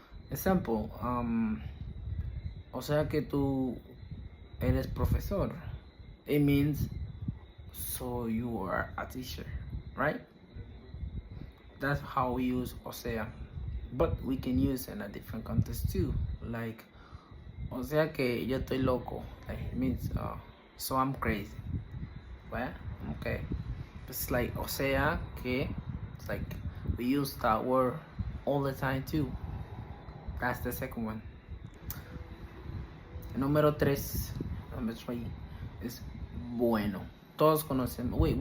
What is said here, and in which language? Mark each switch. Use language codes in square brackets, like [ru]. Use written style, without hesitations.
[es] Example, o sea que tú eres profesor. [en] It means so you are a teacher, right? That's how we use [es] o sea. [en] But we can use in a different context too. [es] Like, o sea que yo estoy loco. [en] Like, it means so I'm crazy. Well, okay. It's like [es] o sea que, [en] it's like we use that word all the time too. That's the second one. [es] Número 3, [en] number 3 is [es] bueno. Todos conocemos.